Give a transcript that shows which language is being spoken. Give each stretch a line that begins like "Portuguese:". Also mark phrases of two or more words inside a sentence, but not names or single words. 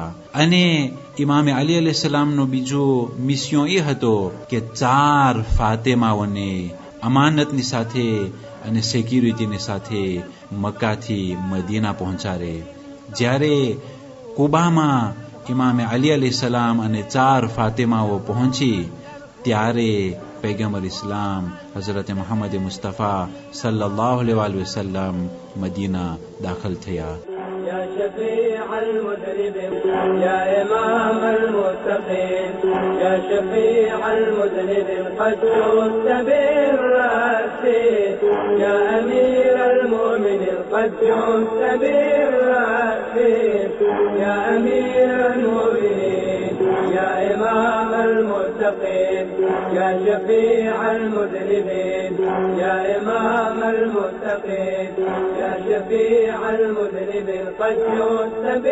Gujarati: અને ઇમામે અલી
Arabic: عليه السلام
Gujarati: બીજો મિસ્યો એ હતો કે 4 ફાતેમાઓને અમાનતની સાથે અને સિક્યુરિટીની સાથે મક્કાથી મદીના પહોંચાડે. જ્યારે કુબામાં ઇમામે અલી
Arabic: عليه السلام
Gujarati: અને 4 ફાતેમાઓ પહોંચી ત્યારે પૈગંબર ઇસ્લામ હઝરત મુહમ્મદ મુસ્તફા
Arabic: صلى الله عليه وسلم
Gujarati: મદીના દાખલ થયા.
Arabic: يا شفيع المذنبين يا إمام المتقين يا شفيع المذنبين قد جئت بالرأس يا أمير المؤمنين قد جئت بالرأس يا أمير المؤمنين يا إمام المتقين يا شفيع المذنبين يا إمام المتقين يا شفيع المذنبين قد جئت